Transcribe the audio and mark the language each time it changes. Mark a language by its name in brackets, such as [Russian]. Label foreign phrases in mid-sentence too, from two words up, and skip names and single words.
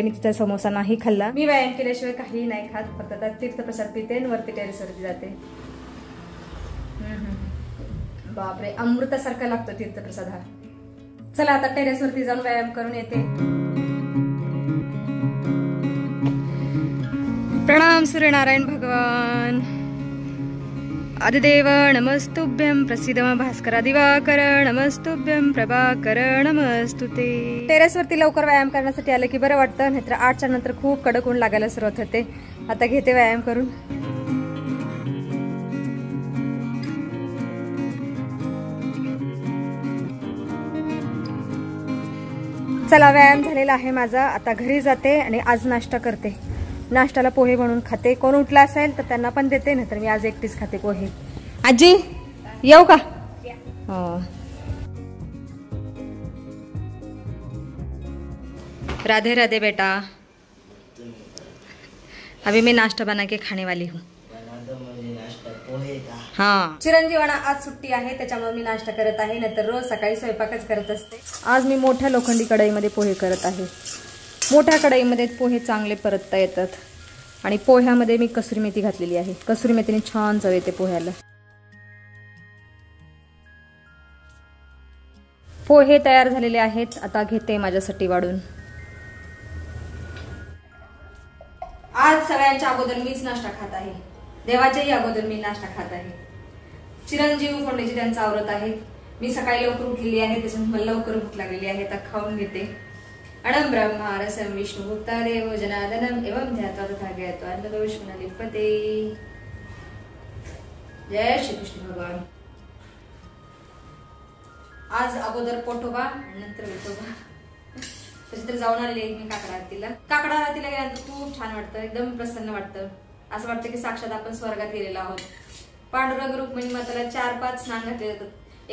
[Marathi] मी तिथे समोसा नाही खाल्ला। मी व्यायाम केल्याशिवाय काही नाही खात, फक्त आता तीर्थप्रसाद पिते आणि वरती टेरेसवरती जाते। बापरे, अमृतासारखा लागतो तीर्थप्रसाद हा। चला आता टेरेसवरती जाऊन व्यायाम करून येते। प्रणाम सूर्यनारायण भगवान। [Sanskrit] आदिदेव नमस्तुभ्यं, प्रसीद भास्कर दिवाकर नमस्तुभ्यं, प्रभाकर नमस्तुते। [Marathi] टेरेसवरती लवकर व्यायाम करण्यासाठी आलं की बरं वाटतं, नाहीतर 8च्या नंतर खूप कडक ऊन लागायला सुरुवात होते। आता घेते व्यायाम करून। चला व्यायाम झालेला आहे माझा, आता घरी जाते आणि आज नाश्ता करते। नाश्त्याला पोहे बनवून खाते। कोण उठला असेल तर त्यांना पण देते, नाहीतर मी आज एकटीच खाते पोहे। आजी येऊ का? [Hindi] राधे राधे बेटा, अभी मैं नाश्ता बना के खाने वाली हूँ। हाँ, [Marathi] चिरंजीवाना आज सुट्टी आहे त्याच्यामुळे मी नाश्ता करत आहे, नाहीतर रोज सकाळी स्वयंपाकच करत असते। आज मी मोठ्या लोखंडी कढईमध्ये पोहे करत आहे। मोठ्या कढईमध्ये पोहे चांगले परतता येतात आणि पोह्यामध्ये मी कसुरी मेथी घातलेली आहे। कसुरी मेथीने छान चव येते पोह्याला। पोहे तयार झालेले आहेत, आता घेते माझ्यासाठी वाढून। आज सगळ्यांच्या अगोदर मीच नाश्ता खात आहे, देवाच्याही अगोदर मी नाश्ता खात आहे। चिरंजीव फोंडेजी त्यांचा आवरत आहे। मी सकाळी लवकर उठलेली आहे, त्याच्यामुळे मला लवकर भूक लागलेली आहे। आता खाऊन घेते। [Sanskrit] अणं ब्रह्मा रसं विष्णु भूतादेव जनार्दनम एवं ध्यात्वा तथा ज्ञात्वा अन्नदोषं न लिप्यते। [Marathi] जय श्री कृष्ण भगवान। आज अगोदर पोटोबा नंतर विठोबा। तर जाऊन आले मी काकडा आरतीला। काकडा आरतीला गेल्यानंतर खूप छान वाटतं, एकदम प्रसन्न वाटतं। असं वाटतं की साक्षात आपण स्वर्गात गेलेलो आहोत। पांडुरंग रुक्मिणी माताला 4-5 स्नान घातले जातात।